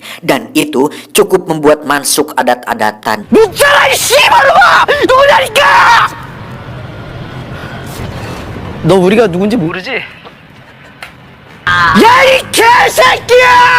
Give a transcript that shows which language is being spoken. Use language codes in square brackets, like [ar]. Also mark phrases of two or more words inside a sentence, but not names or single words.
[id] Dan itu cukup membuat Man-suk adat-adatan. [ko] 묻혀라 이 씨발놈아! 누구냐니까! 너 우리가 누군지 모르지? 야 이 개새끼야!